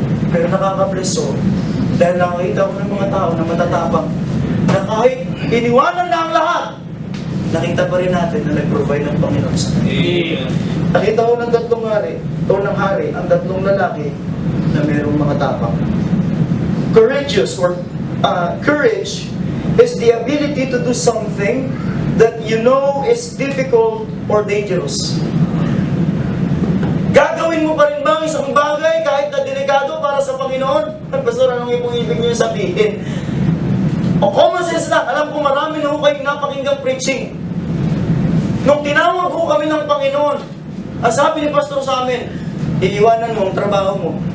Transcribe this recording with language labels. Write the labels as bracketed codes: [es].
[tl] Pero nakaka-bless ho. Dahil nakakita ko ng mga tao na matatapang, na kahit iniwanan na ang lahat, nakita pa rin natin na nag-provide ng Panginoon sa kanila. Nakita ko ng 3 hari, ang 3 lalaki na mayroong mga tapang. [en] Courageous or courage is the ability to do something that you know is difficult or dangerous. [tl] Gagawin mo pa rin ba ang isang bagay kahit na delikado para sa Panginoon? Pastor, anong ibig niyo sabihin? O common sense lang, alam ko marami na ho kayong napakinggang preaching. Nung tinawag ho kami ng Panginoon, ang sabi ni Pastor sa amin, iiwanan mo ang trabaho mo.